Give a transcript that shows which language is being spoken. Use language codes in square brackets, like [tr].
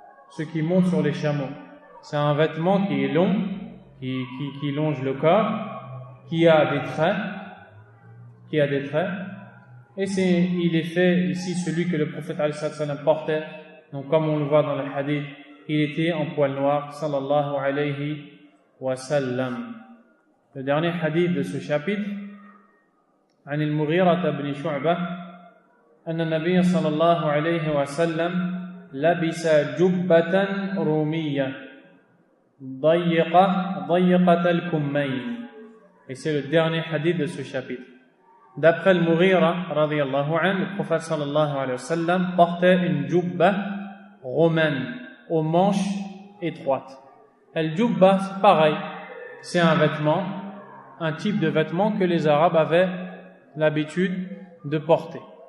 [fr] Ceux qui montent sur les chameaux. C'est un vêtement qui est long, qui longe le corps, qui a des traits. Et il est fait ici celui que le prophète [ar] alayhi sallam [fr] portait. Donc comme on le voit dans le hadith, il était en poil noir, [ar] sallallahu alayhi wa sallam. [fr] Le dernier hadith de ce chapitre, [ar] عن المغيرة بن شعبة أن النبي صلى الله عليه وسلم لبس جبة رومية ضيقة الكمين. [fr] Et c'est le dernier hadith de ce chapitre. D'après le Mughira [ar] radiyallahu anhu, [fr] le prophète [ar] sallallahu alayhi wa sallam [fr] portait une jubba romaine aux manches étroites. El jubba, c'est pareil, c'est un vêtement, un type de vêtement que les Arabes avaient l'habitude de porter.